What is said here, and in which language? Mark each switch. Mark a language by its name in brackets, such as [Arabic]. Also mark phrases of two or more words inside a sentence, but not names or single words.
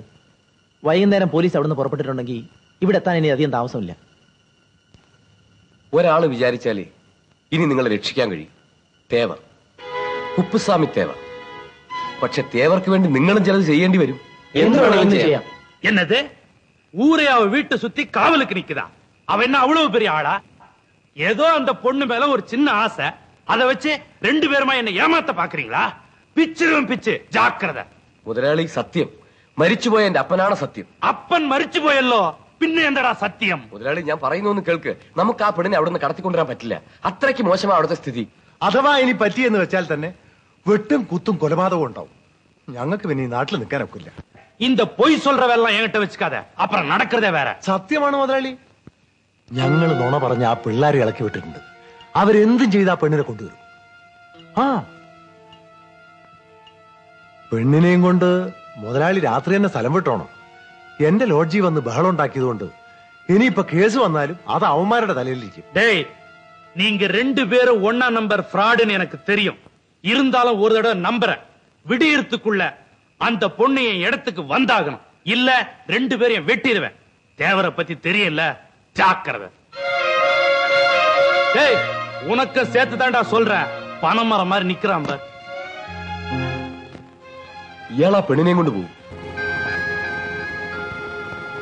[Malayalam] വൈകുന്നേരം പോലീസ് അവിടുന്ന് പുറപ്പെട്ടിട്ടുണ്ടെങ്കിൽ ഇവിടെ എത്താൻ ഇനി അധികം താമസമില്ല. ഒരാള് വിചാരിച്ചാലേ ഇനി നിങ്ങളെ രക്ഷിക്കാൻ കഴിയും. തേവർ, കുപ്പുസ്വാമി തേവർ. പക്ഷെ തേവർക്ക് വേണ്ടി നിങ്ങളും ചിലത് ചെയ്യേണ്ടി വരും. എന്ത് വേണമെങ്കിലും ചെയ്യാം. [Tamil] என்னது? ஊரே அவ வீட்டை சுத்தி காவலுக்கு நிக்குதா? அவ என்ன அவ்வளவு பெரிய ஆளா? ஏதோ அந்த பொண்ணு மேல ஒரு சின்ன ஆசை, அதை வச்சு 2 பேருமா என்ன ஏமாத்த பாக்குறீங்களா? பிச்சிரும் பிச்சு, ஜாக்கிரதை. [Malayalam] മുതലാളി, സത്യം, മരിച്ചുപോയ എന്റെ അപ്പനാണ് സത്യം. അപ്പൻ മരിച്ചു പോയല്ലോ, പിന്നെ എന്താടാ സത്യം? മുതലാളി, ഞാൻ പറയുന്നു കേൾക്ക്. നമുക്ക് ആ പെണ്ണിനെ അവിടെ നിന്ന് കടത്തിക്കൊണ്ടുവരാൻ പറ്റില്ല. അത്രയ്ക്ക് മോശമാണ് അവിടുത്തെ സ്ഥിതി. അഥവാ ഇനി പറ്റിയെന്ന് വെച്ചാൽ തന്നെ വെട്ടും കുത്തും കൊലപാതകവും ഉണ്ടാവും. ഞങ്ങൾക്ക് പിന്നെ ഈ നാട്ടിൽ നിൽക്കാൻ ഒക്കില്ല. [Tamil] இந்த பொய் சொல்றவெல்லாம் என்கிட்ட வச்சுக்காத, அப்புறம் நடக்கிறதே வேற. [Malayalam] സത്യമാണ് മുതലാളി. ഞങ്ങൾ നുണ പറഞ്ഞ ആ പിള്ളേരെ ഇളക്കി വിട്ടിട്ടുണ്ട്. അവരെന്തും ചെയ്ത് ആ പെണ്ണിനെ കൊണ്ടുവരും. ആ, പെണ്ണിനെയും കൊണ്ട് മുതലാളി രാത്രി തന്നെ സ്ഥലം വിട്ടോണം. എന്റെ ലോഡ്ജി വന്ന് ബഹളം ഉണ്ടാക്കിയതുകൊണ്ട് ഇനിയിപ്പൊ കേസ് വന്നാലും അത് അവന്മാരുടെ തലയിലിരിക്കും. [Tamil] டேய், நீங்க 2 பேரும் ஒன்னா நம்பர் ஃப்ராடுன்னு எனக்கு தெரியும். இருந்தாலும் ஒரு தடவை நம்புறேன். விடியறதுக்குள்ள அந்த பொண்ணு என் இடத்துக்கு வந்தாகணும், இல்ல 2 பேரையும் வெட்டிடுவேன். தேவரை பத்தி தெரியல, ஜாக்கிரதை. டேய், உனக்கு சேர்த்து தான்டா சொல்றேன். பணமரம் மாதிரி நிக்கிறான் பார். [Malayalam] ഇയാൾ ആ പെണ്ണിനെയും കൊണ്ട് പോകും.